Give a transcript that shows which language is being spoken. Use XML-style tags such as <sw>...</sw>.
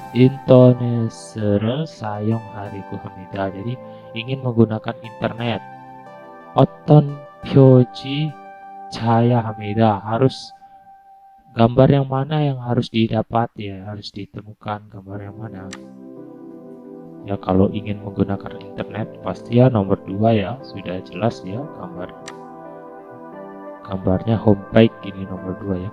<ko>인터넷을 사용하려고 합니다.</ko> <id>Jadi ingin menggunakan internet.</id> <ko>어떤 표지 찾아야 합니다.</ko> <id>Harus gambar yang mana yang harus didapat ya, harus ditemukan gambar yang mana. Ya kalau ingin menggunakan internet pasti ya nomor 2 ya, sudah jelas ya, gambarnya homepage ini nomor 2 ya.</id>